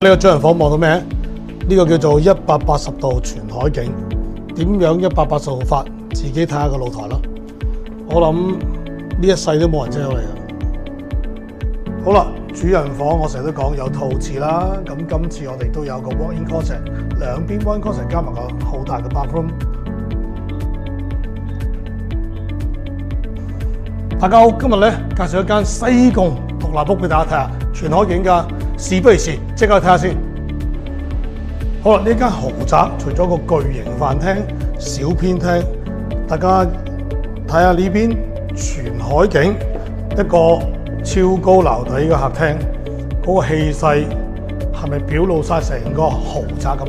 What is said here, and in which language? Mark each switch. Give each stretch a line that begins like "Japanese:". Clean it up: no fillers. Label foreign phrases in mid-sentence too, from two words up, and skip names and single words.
Cantonese: 呢個主人房望到咩？呢個叫做180度全海景。點樣180度法？自己睇下個露台啦。我諗呢一世都冇人遮到你嘅。好啦，主人房我成日都講有套廁啦。咁今次我哋都有個
English: walk-in closet，
Cantonese: 兩邊
English: walk-in closet
Cantonese: 加埋個好大嘅 bathroom。大家好，今日咧介紹一間西貢獨立屋俾大家睇下，全海景㗎。事不宜遲，即刻去睇下先。好啦，呢間豪宅除咗個巨型飯廳、小偏廳，大家睇下呢邊全海景，一個超高樓底嘅客廳，嗰個氣勢係咪表露晒成個豪宅咁咧？